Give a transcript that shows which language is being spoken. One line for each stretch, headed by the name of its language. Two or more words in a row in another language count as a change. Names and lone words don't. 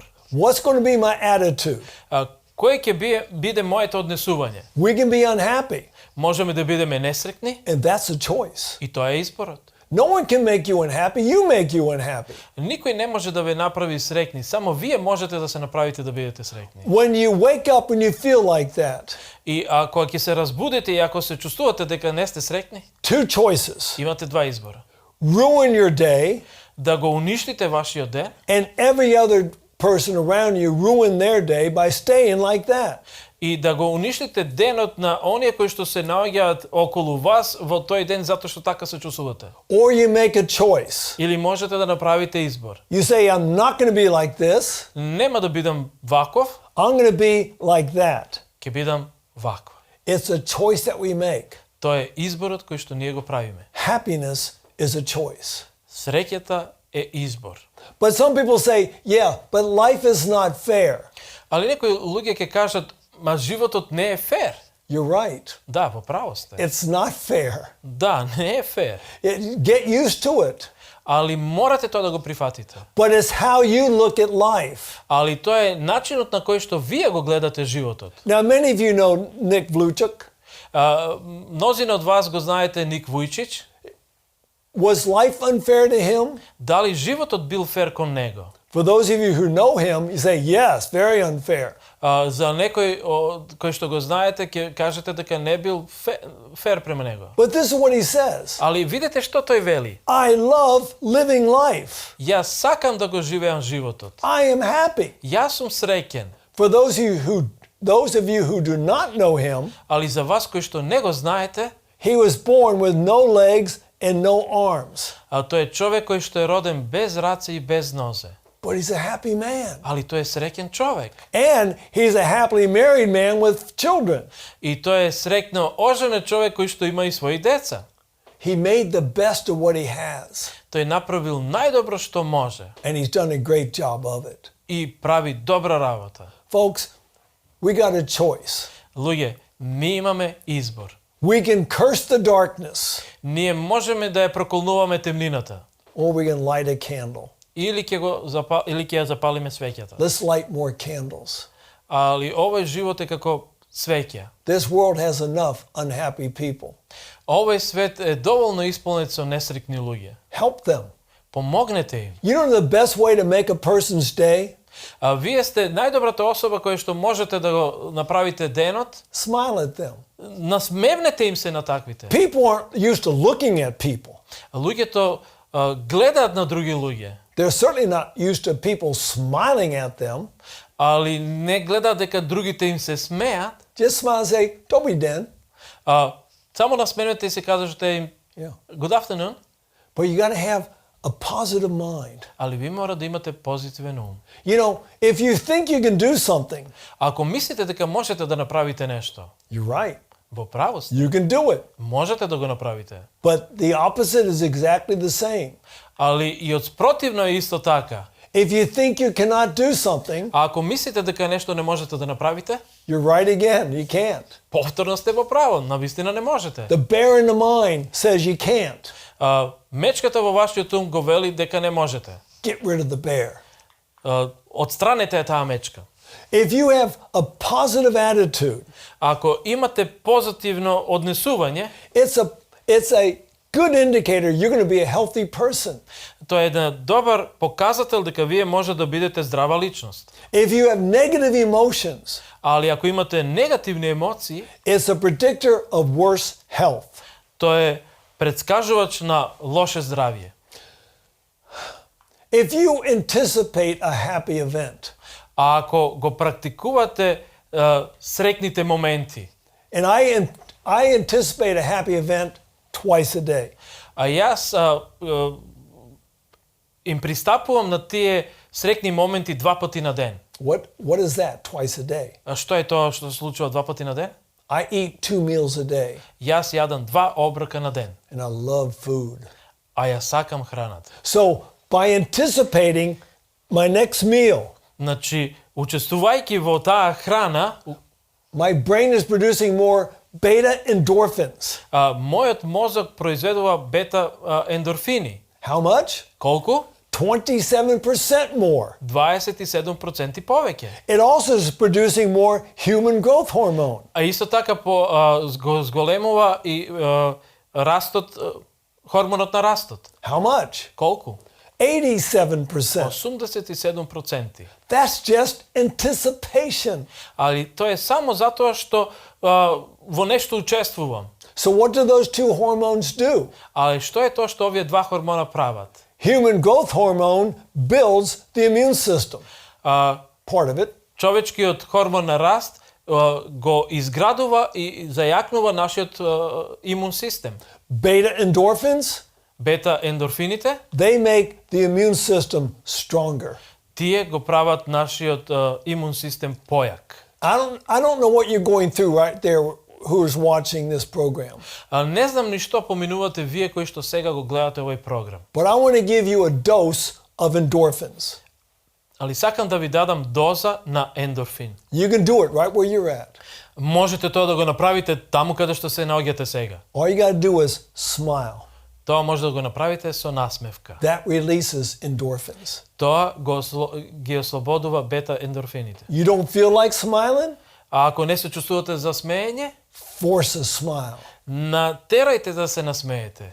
English: What's going to be my attitude?
Macedonian: Кој ќе биде моето однесување?
English: We can be unhappy.
Macedonian: Можеме да бидеме несреќни.
English: And that's a choice.
Macedonian: И тоа е изборот.
English: No one can make you unhappy. You make you unhappy.
Macedonian: Никој не може да ве направи среќни, само вие можете да се направите да бидете среќни.
English: When you wake up and you feel like that.
Macedonian: И ако ќе се разбудите и ако се чувствувате дека не сте среќни,
English: two choices.
Macedonian: Имате два избора.
English: Ruin your day.
Macedonian: Да го уништите вашиот ден.
English: And every other person around you ruin their day by staying like that.
Macedonian: И да го уништите денот на оние кои што се наоѓаат околу вас во тој ден затоа што така се чувствувате.
English: Or you make a choice.
Macedonian: Или можете да направите избор.
English: You say I'm not going to be like this.
Macedonian: Нема да бидам ваков.
English: I'm going to be like that.
Macedonian: Ќе бидам ваков.
English: It's a choice that we make.
Macedonian: Тоа е изборот кој што ние го правиме.
English: Happiness is a choice.
Macedonian: Среќата е избор.
English: But some people say, yeah, but life is not fair.
Macedonian: Али некои луѓе ќе кажат, ма животот не е фер.
English: You're right.
Macedonian: Да, во право сте.
English: It's not fair.
Macedonian: Да, не е фер.
English: Get used to it.
Macedonian: Али морате тоа да го прифатите.
English: But it's how you look at life.
Macedonian: Али тоа е начинот на кој што вие го гледате животот.
English: Now many of you know Nick Vujicic.
Macedonian: Мнозина од вас го знаете Ник Вујчич.
English: Was life unfair to him?
Macedonian: Дали животот бил фер кон него?
English: For those of you who know him, you say yes, very unfair.
Macedonian: За некој кој што го знаете, ќе кажете дека не бил фер према него.
English: But this is what he says.
Macedonian: Али видите што тој вели?
English: I love living life.
Macedonian: Јас сакам да го живеам животот.
English: I am happy.
Macedonian: Јас сум среќен.
English: For those of you who do not know him,
Macedonian: али за вас кои што не го знаете,
English: he was born with no legs and no arms.
Macedonian: Тој е човек кој што е роден без раце и без нозе.
English: But he's a happy man.
Macedonian: Али тој е среќен човек.
English: And he's a happily married man with children.
Macedonian: И тој е среќно оженет човек кој што има и своји деца.
English: He made the best of what he has.
Macedonian: Тој направил најдобро што може.
English: And he's done a great job of it.
Macedonian: И прави добра работа.
English: Folks, we got a choice.
Macedonian: Луѓе, ние имаме избор.
English: We can curse the darkness.
Macedonian: Ние можеме да ја проколнуваме темнината.
English: Or we can light a candle.
Macedonian: Или ќе ја запалиме свеќата.
English: Let's light more candles.
Macedonian: Али овој живот е како цвеќа.
English: This world has enough unhappy people.
Macedonian: Овој свет е доволно исполнет со несреќни луѓе.
English: Help them.
Macedonian: Помогнете им.
English: You know the best way to make a person's day?
Macedonian: А вие сте најдобрата особа која што можете да го направите денот.
English: Smile at them.
Macedonian: Насмевнете им се на таквите.
English: People aren't used to looking at people.
Macedonian: Луѓето гледаат на други луѓе,
English: They're certainly not used to people smiling at them.
Macedonian: али не гледаат дека другите им се смеат.
English: Just smile and say, "Don't be den."
Macedonian: Само насмевнете и се кажете им
English: Yeah. Good afternoon. But you got to have a positive mind.
Macedonian: Али ви мора да имате позитивен ум.
English: You know, if you think you can do something,
Macedonian: Ако мислите дека можете да направите нешто,
English: you're right.
Macedonian: во право сте.
English: You can do it.
Macedonian: Можете да го направите.
English: But the opposite is exactly the same.
Macedonian: Али и од спротивно е исто така.
English: If you think you cannot do something,
Macedonian: А ако мислите дека нешто не можете да направите,
English: you're right again. You can't.
Macedonian: повторно сте во право, навистина не можете.
English: The bear in the mind says you can't.
Macedonian: Мечката во вашиот ум го вели дека не можете.
English: Get rid of the bear.
Macedonian: Отстранете таа мечка.
English: If you have a positive attitude,
Macedonian: Ако имате позитивно однесување,
English: it's a good indicator you're going to be a healthy person.
Macedonian: тоа е еден добар показател дека вие може да бидете здрава личност.
English: If you have negative emotions,
Macedonian: Али ако имате негативни емоции,
English: it's a predictor of worse health.
Macedonian: тоа е претскажувач на лоше здравје.
English: If you anticipate a happy event,
Macedonian: А ако го практикувате среќните моменти,
English: and I anticipate a happy event twice a day.
Macedonian: а јас им пристапувам на тие среќни моменти 2 пати на ден.
English: What is that? Twice a day.
Macedonian: А што е тоа што се случува 2 пати на ден?
English: I eat 2 meals a day,
Macedonian: Јас јадам 2 оброка на ден,
English: and I love food.
Macedonian: а ја сакам храната.
English: So by anticipating my next meal,
Macedonian: Значи, учествувајќи во таа храна,
English: my brain is producing more beta endorphins.
Macedonian: мојот мозок произведува бета ендорфини.
English: How much?
Macedonian: Колку?
English: 27% more.
Macedonian: 27% повеќе.
English: It also is producing more human growth hormone.
Macedonian: А исто така го зголемува и растот, хормонот на растот.
English: How much?
Macedonian: Колку? 87%. 87%.
English: That's just anticipation.
Macedonian: Али тоа е само затоа што во нешто учествувам.
English: So what do those two hormones do?
Macedonian: Али што е тоа што овие два хормона прават?
English: Human growth hormone builds the immune system. Part of it.
Macedonian: Човечкиот хормон на раст го изградува и зајакнува нашиот имун систем.
English: Beta endorphins,
Macedonian: Бета ендорфините,
English: they make the immune system stronger.
Macedonian: тие го прават нашиот имун систем појак.
English: I don't know what you're going through right there who is watching this program.
Macedonian: Не знам ни што поминувате вие кои што сега го гледате овој програм.
English: But I want to give you a dose of endorphins.
Macedonian: Али сакам да ви дадам доза на ендорфин.
English: You can do it right where you're at.
Macedonian: Можете тоа да го направите таму каде што се наоѓате сега.
English: All you got to do is smile.
Macedonian: Тоа може да го направите со насмевка.
English: That releases endorphins.
Macedonian: Тоа ги ослободува бета ендорфините.
English: You don't feel like smiling?
Macedonian: А ако не се чувствувате за смеење,
English: Force a smile.
Macedonian: натерајте да се насмеете.